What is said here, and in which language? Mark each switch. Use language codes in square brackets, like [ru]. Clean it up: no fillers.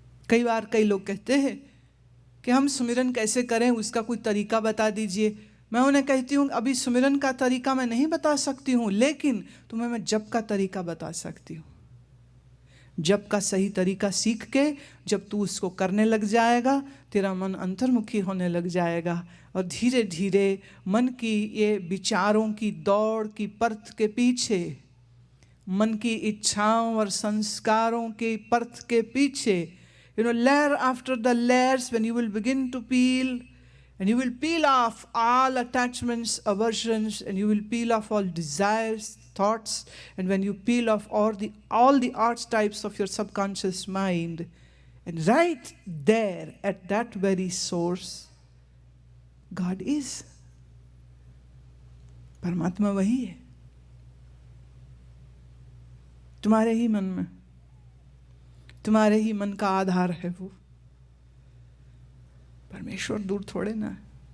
[hi] कई बार कई लोग कहते हैं कि हम सुमिरन कैसे करें, उसका कोई तरीका बता दीजिए। मैं उन्हें कहती हूँ अभी सुमिरन का तरीका मैं नहीं बता सकती हूँ, लेकिन तुम्हें मैं जप का तरीका बता सकती हूँ। जप का सही तरीका सीख के जब तू उसको करने लग जाएगा, तेरा मन अंतर्मुखी होने लग जाएगा और धीरे धीरे मन की ये विचारों की दौड़ की परत के पीछे, मन की इच्छाओं और संस्कारों के परत के पीछे, [en] layer after the layers, when you will begin to peel, and you will peel off all attachments, aversions, and you will peel off all desires, thoughts, and when you peel off all the archetypes of your subconscious mind, and right there at that very source, God is. [hi] परमात्मा वही है, तुम्हारे ही मन में, तुम्हारे ही मन का आधार है वो। परमेश्वर दूर थोड़े ना है।